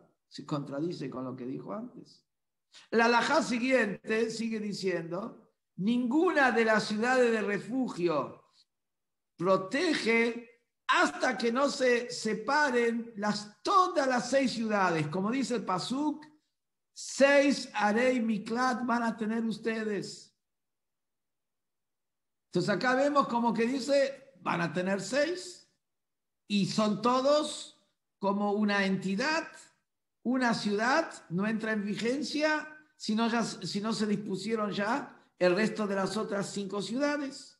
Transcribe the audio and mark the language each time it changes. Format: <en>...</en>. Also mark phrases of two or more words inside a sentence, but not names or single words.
<es>Se contradice con lo que dijo antes. La halajá siguiente sigue diciendo, ninguna de las ciudades de refugio protege hasta que no se separen todas las 6 ciudades. Como dice el Pasuk, 6</es> <he>ערי מקלט</he> <es>van a tener ustedes. Entonces acá vemos como que dice, van a tener 6 y son todos como una entidad. Una ciudad no entra en vigencia si no se dispusieron ya el resto de las otras 5 ciudades.</es>